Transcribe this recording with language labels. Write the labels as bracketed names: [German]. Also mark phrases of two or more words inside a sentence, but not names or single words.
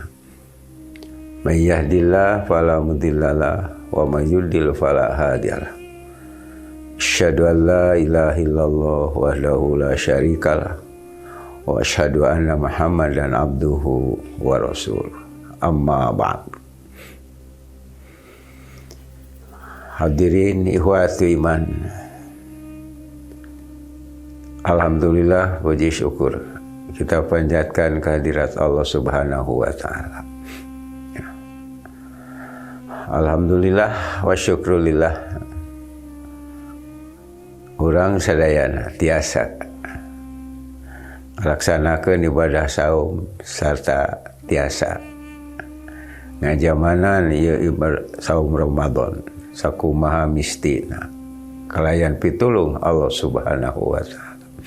[Arabic] من يهده الله فلا مضل له ومن يضلل فلا هادي له. أشهد أن لا إله إلا الله وحده لا شريك له وأشهد أن محمدا عبده ورسوله. أما بعد. حاضرين إخوة الإيمان, [Indonesian] alhamdulillah, puji syukur kita panjatkan kehadirat Allah [Arabic] سبحانه وتعالى. الحمد لله والشكر لله, [Sundanese] urang sadayana tiasa laksanakeun ibadah saum sarta tiasa ngajamanan ieu ibadah saum Ramadan sakumaha mistina kalayan pitulung Allah [Arabic] سبحانه وتعالى.